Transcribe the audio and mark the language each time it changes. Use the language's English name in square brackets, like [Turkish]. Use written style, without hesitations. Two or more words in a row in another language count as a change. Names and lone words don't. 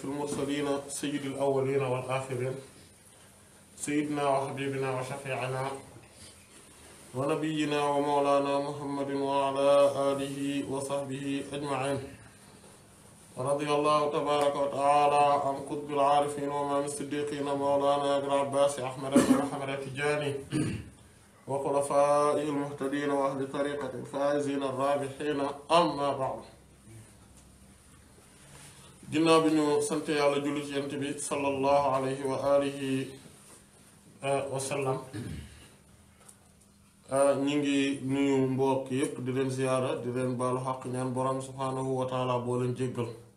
[Arabic] المرسلين سيد الأولين والآخرين سيدنا وحبيبنا وشفيعنا ونبينا ومولانا محمد وعلى آله وصحبه أجمعين رضي الله تبارك وتعالى عن قطب العارفين ومن الصديقين مولانا أبي العباس أحمد بن محمد التجاني وخلفائه المهتدين وأهل طريقة الفائزين الرابحين أما بعد [Wolof] ginnaaw bi ñu sant yàlla julli ci yonent bi [Arabic] صلى الله عليه وعلى آله وسلم [Wolof] ñi ngi nuyu mbokk yépp di leen ziyaara di leen baalu xaq ñaan borom [Arabic] سبحانه وتعالى [Wolof] boo leen jéggal